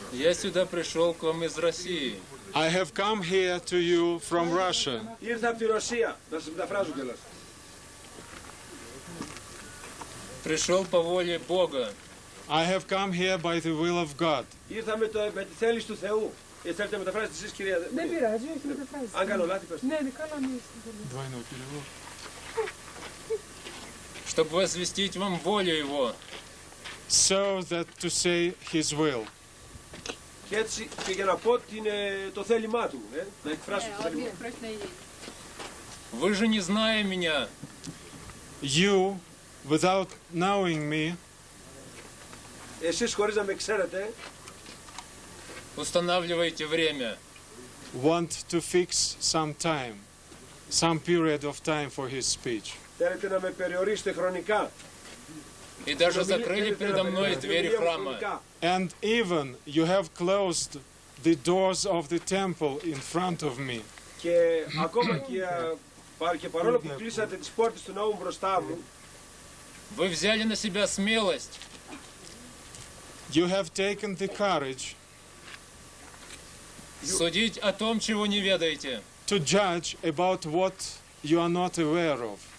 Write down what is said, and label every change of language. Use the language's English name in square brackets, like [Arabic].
[Russian] Я сюда пришел к вам из России. [English] I have come here to you from Russia. [Greek] Ήρθα από τη Ρωσία, να σας μεταφράζω κιόλας. [Russian] Пришел по воле Бога. [English] I have come here by the will of God. [Greek] Ήρθα με τη θέληση του Θεού. Θέλετε να μεταφράσετε εσείς, κυρία? Δεν πειράζει, όχι μεταφράζει. Αν κάνω λάθη, πες. Ναι, καλά μην [Russian] Двойной перевод. Чтобы возвестить вам волю Его. [English] So that to say His will. [Greek] Και έτσι και για να πω το θέλημά του, να εκφράσω το θέλημά του. [Russian] Вы же не зная меня. [English] You, without knowing me, [Greek] εσείς χωρίς να με ξέρετε, [Russian] устанавливаете время. [English] Want to fix some time, some period of time for his speech. [Greek] Θέλετε να με περιορίσετε χρονικά. [Russian] И даже закрыли передо мной двери храма. [English] And even you have closed the doors of the temple in front of me. [Greek] Και ακόμα και παρόλο που κλείσατε τις πόρτες του ναού μπροστά μου, [Russian] Вы взяли на себя смелость. [English] You have taken the courage [Russian] судить о том, чего не ведаете. [English] to judge about what you are not aware of.